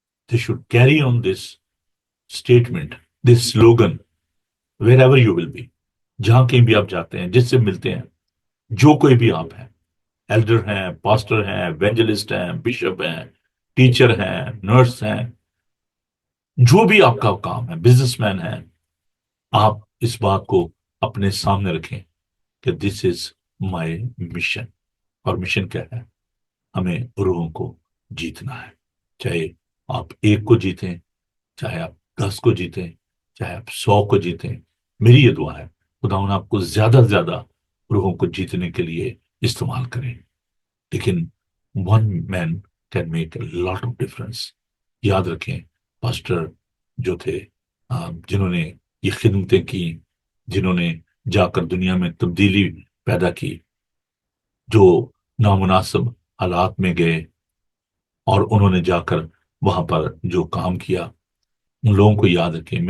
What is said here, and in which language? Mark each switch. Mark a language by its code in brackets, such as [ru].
[en] They should carry on this statement, this slogan wherever you will be. [ur] جہاں کہیں بھی آپ جاتے ہیں، جس سے ملتے ہیں، جو کوئی بھی آپ ہیں، ایلڈر ہیں، پاسٹر ہیں، ایونجلسٹ ہیں، بشپ ہیں، ٹیچر ہیں، نرس ہیں، جو بھی آپ کا کام ہے، بزنس مین ہیں، آپ اس بات کو اپنے سامنے رکھیں کہ [en] This is my mission. [ur] اور مشن کیا ہے؟ ہمیں روحوں کو جیتنا ہے. چاہے آپ ایک کو جیتیں، چاہے آپ 10 کو جیتیں، چاہے آپ 100 کو جیتیں. میری یہ دعا ہے خداوند آپ کو زیادہ سے زیادہ روحوں کو جیتنے کے لیے استعمال کریں. لیکن [en] One man can make a lot of difference. [ur] یاد رکھیں پاسٹر جو تھے، جنہوں نے یہ خدمتیں کی، جنہوں نے جا کر دنیا میں تبدیلی پیدا کی، جو نامناسب حالات میں گئے اور انہوں نے جا کر وہاں پر جو کام کیا، ان لوگوں کو یاد رکھیں.